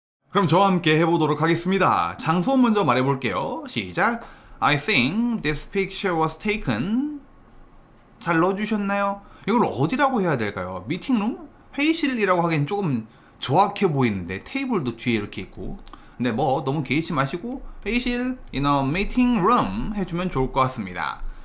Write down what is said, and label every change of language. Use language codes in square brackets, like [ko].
[ko] 그럼 저와 함께 해보도록 하겠습니다. 장소 먼저 말해볼게요. 시작. [en] I think this picture was taken. [ko] 잘 넣어주셨나요? 이걸 어디라고 해야 될까요? 미팅룸? 회의실이라고 하기엔 조금 정확해 보이는데 테이블도 뒤에 이렇게 있고. 근데 뭐 너무 개의치 마시고 회의실 [en] in a meeting room [ko] 해주면 좋을 것 같습니다.